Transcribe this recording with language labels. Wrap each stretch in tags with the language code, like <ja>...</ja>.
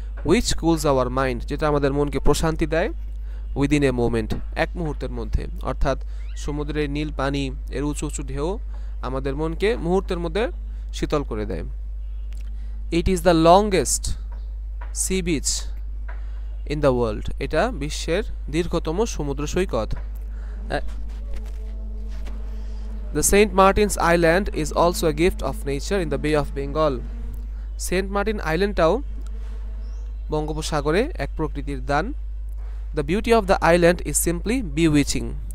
<en>which cools our mind,</en> <bn>যেটা আমাদের মনকে প্রশান্তি দেয়।</bn> <en>within a moment,</en> <bn>এক মুহূর্তের মধ্যে, অর্থাৎ সমুদ্রের নীল পানি এর উঁচু উঁচু ঢেউ আমাদের মনকে মুহূর্তের মধ্যে শীতল করে দেয়।</bn> <en>it is the longest sea beach in the world,</en> <bn>এটা বিশ্বের দীর্ঘতম সমুদ্র সৈকত।</bn> <en>The Saint Martin's Island is also a gift of nature in the Bay of Bengal.</en> <bn>Saint Martin আইল্যান্ডটাও বঙ্গোপসাগরে এক প্রকৃতির দান।</bn> <en>The beauty of the island is simply bewitching.</en>